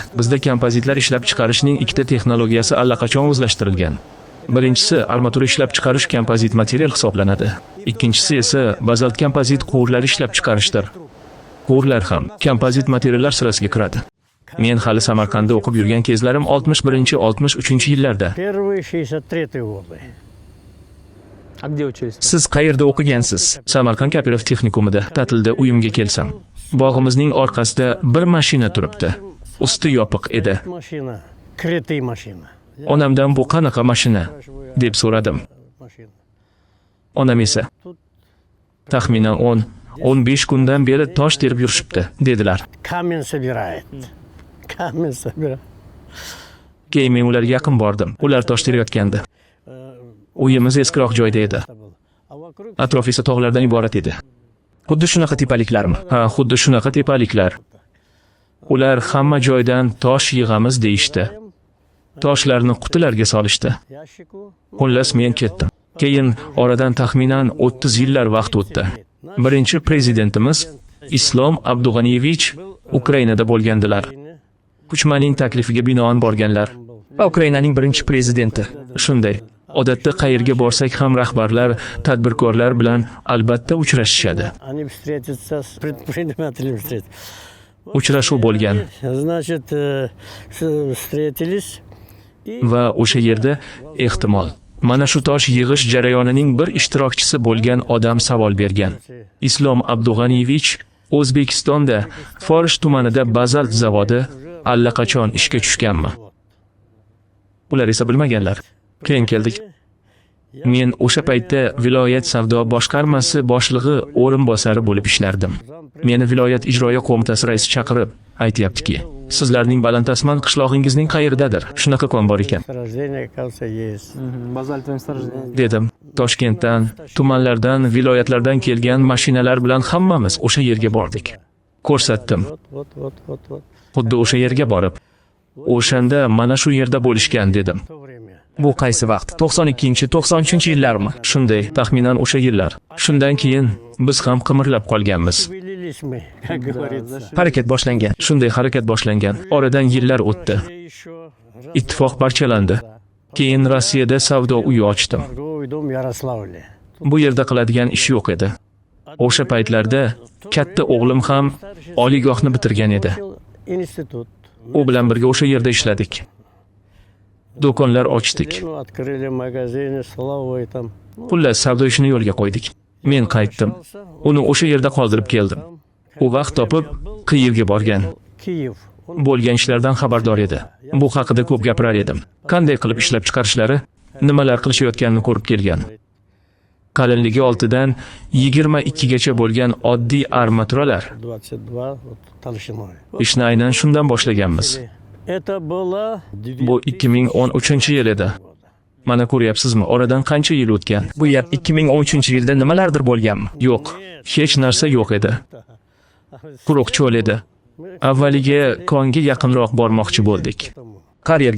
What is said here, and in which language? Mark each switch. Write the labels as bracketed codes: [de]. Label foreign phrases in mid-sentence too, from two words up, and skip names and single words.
[uz] Bizda kompozitlar ishlab chiqarishning ikkita texnologiyasi allaqachon o'zlashtirilgan. Birinchisi armatura ishlab chiqarish kompozit material hisoblanadi. Ikkinchisi esa bazalt kompozit quvurlar ishlab chiqarishdir. Quvurlar ham kompozit materiallar sirasiga kiradi. Men hali Samarqandda o'qib yurgan kezlarim 61-63 yillarda. [ru] Первые 63 годы. А где учились? [uz] siz qayerda o'qigansiz? Samarqand Kapilov texnikumida ta'tilda uyimga kelsam, bog'imizning orqasida bir mashina turibdi. Usti yopiq edi. [ru] Машина. Крытый машина. [uz] Onamdan bu qanaqa mashina deb so'radim. [ru] Машина. [uz] Onam esa taxminan 10-15 kundan beri tosh terib yurishibdi dedilar. [ru] Камень собирает. Камень собирает. [uz] Keyin men ularga yaqin bordim. Ular tosh terayotgandi. Uyimiz eskiroq joyda edi. [ru] А вокруг [uz] Atrof esa tog'lardan iborat edi. Xuddi shunaqa tepaliklarmi? Ha, xuddi shunaqa tepaliklar. Ular hamma joydan tosh yig'amiz deyishdi. Toshlarni qutilarga solishdi. [ru] ящику. [uz] Xullas men ketdim. Keyin oradan taxminan 30 yillar vaqt o'tdi. Birinchi prezidentimiz Islom Abdug'aniyevich Ukrainada bo'lgandilar. Kuchmaning taklifiga binoan borganlar. Va Ukrainaning birinchi prezidenti. Shunday. Odatda qayerga borsak ham rahbarlar, tadbirkorlar bilan albatta uchrashishadi. [ru] Они встретятся с предпринимателем. [uz] Uchrashuv bo'lgan [ru] Значит, встретились. [uz] va o'sha yerda ehtimol mana shu tosh yig'ish jarayonining bir ishtirokchisi bo'lgan odam savol bergan. Islom Abdug'aniyevich O'zbekistonda Forish tumanida bazalt zavodi allaqachon ishga tushganmi? Ular esa bilmaganlar. Keyin keldik. Men o'sha paytda viloyat savdo boshqarmasi boshlig'i o'rinbosari bo'lib ishlardim. Meni viloyat ijroiya qo'mitasi raisi chaqirib aytayaptiki, sizlarning Balandasman qishlog'ingizning qayerdadir? Shunaqa kon bor ekan. [ru] Рождение, оказывается, есть. Базальтовое месторождение. [uz] Dedim. Toshkentdan, tumanlardan, viloyatlardan kelgan mashinalar bilan hammamiz o'sha yerga bordik. Ko'rsatdim. [ru] Вот. [uz] Xuddi o'sha yerga borib, o'shanda mana shu yerda bo'lishgan dedim. [ru] В то время. [uz] Bu qaysi vaqt? 92-93-yillarmi? Shunday, taxminan o'sha yillar. Shundan keyin biz ham qimirlab qolganmiz. [ru] Вылились мы, как говорится. [uz] Harakat boshlangan. Shunday harakat boshlangan. Oradan yillar o'tdi. [ru] Еще [uz] Ittifoq parchalandi. Keyin Rossiyada savdo uyi ochdim. [ru] торговый дом Ярославле. [uz] Bu yerda qiladigan ish yo'q edi. O'sha paytlarda katta o'g'lim ham oliygohni bitirgan edi. [ru] Институт. [uz] U bilan birga o'sha yerda ishladik. Do'konlar ochdik. [ru] Ну, открыли магазины, столовые там. [uz] Xullas savdo ishini yo'lga qo'ydik. Men qaytdim. Uni o'sha yerda qoldirib keldim. U vaqt topib Kiyevga borgan. Киев. Bo'lgan ishlardan xabardor edi. Bu haqida ko'p gapirar edim. Qanday qilib ishlab chiqarishlari, nimalar qilishayotganini ko'rib kelgan. Qalinligi 6 dan 22 gacha bo'lgan oddiy armaturalar [ru] 22 вот, толщиной. [uz] ishni aynan shundan boshlaganmiz. [ru] Это было [uz] Bu 2013-yil edi. Mana ko'ryapsizmi, oradan qancha yil o'tgan? Bu yer 2013-yilda nimalardir bo'lganmi? Yo'q, hech narsa yo'q edi. Quruq cho'l edi. Avvaliga konga yaqinroq bormoqchi bo'ldik. Qaryerga.